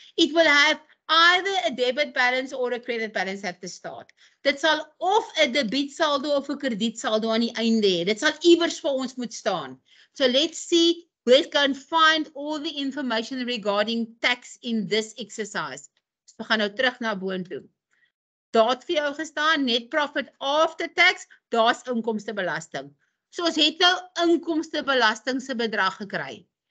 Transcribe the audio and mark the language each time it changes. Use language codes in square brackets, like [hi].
[en] It will have either a debit balance or a credit balance at the start. [af] Dit sal of 'n debiet saldo of 'n krediet saldo aan die einde hê. Dit sal iewers vir ons moet staan. [en] So let's see, let's go and find all the information regarding tax in this exercise. [af] So we gaan nou terug na boontoe. Daar het vir jou gestaan net profit after tax, daar's inkomstebelasting. So ons het nou inkomstebelasting se bedrag gekry.